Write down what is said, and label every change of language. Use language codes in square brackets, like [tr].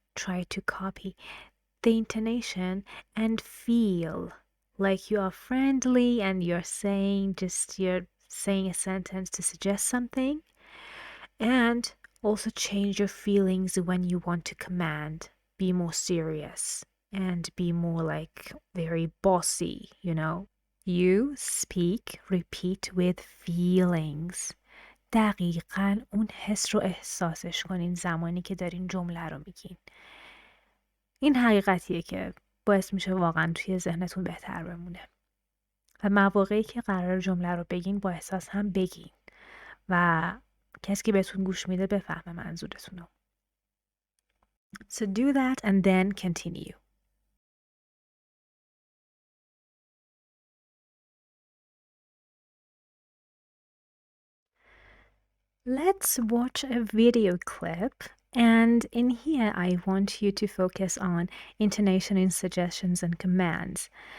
[en] Try to copy the intonation and feel like you are friendly and you're saying a sentence to suggest something. And also change your feelings when you want to command. Be more serious and be more like very bossy, you know. You speak, repeat with feelings. [fa] دقیقاً اون حس رو احساسش کنین زمانی که دارین جمله رو میگین. این حقیقتیه که باعث میشه واقعا توی ذهنتون بهتر بمونه. و مواقعی که قرار جمله رو بگین با احساس هم بگین و کسی که بهتون گوش میده بفهمه منظورتون رو. [en] So do that and then continue. Let's watch a video clip, and in here I want you to focus on intonation in suggestions and commands.